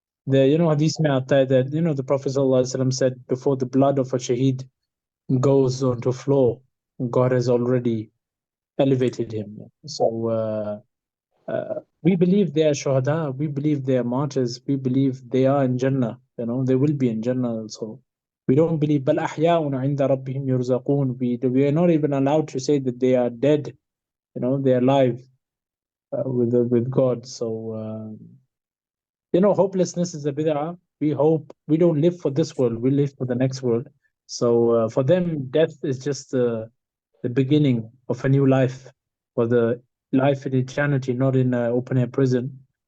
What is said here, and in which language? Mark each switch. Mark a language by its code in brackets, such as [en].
[ur] Hadith mein aata hai [en] that the Prophet ﷺ said, before the blood of a shaheed goes onto floor, God has already elevated him. So we believe they are shuhada, we believe they are martyrs, we believe they are in Jannah, they will be in Jannah also. We don't believe [ar] بَلْ أَحْيَاءٌ عِنْدَ رَبِّهِمْ يُرْزَقُونَ. [en] We are not even allowed to say that they are dead, they are alive with God. So hopelessness is a bid'ah. We don't live for this world, we live for the next world. So for them, death is just the beginning of a new life, for the life in eternity, not in an open-air prison.